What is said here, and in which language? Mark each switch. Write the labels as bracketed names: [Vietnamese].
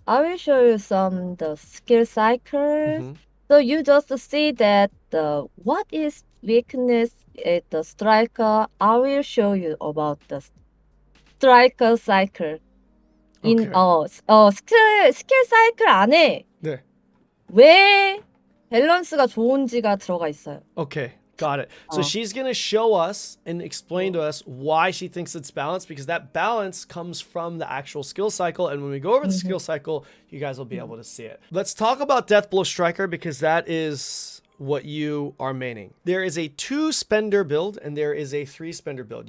[English] I will show you the skill cycles. So you just see that what is weakness at the striker. I will show you about the striker cycle. In [Korean] 스킬 사이클 안에 네. 왜 밸런스가 좋은지가 들어가 있어요. [English] Okay, got it. So she's going to show us and explain to us why she thinks it's balanced, because that balance comes from the actual skill cycle. And when we go over the skill cycle, you guys will be able to see it. Let's talk about Deathblow Striker, because that is what you are maining. There is a 2-spender build and there is a 3-spender build.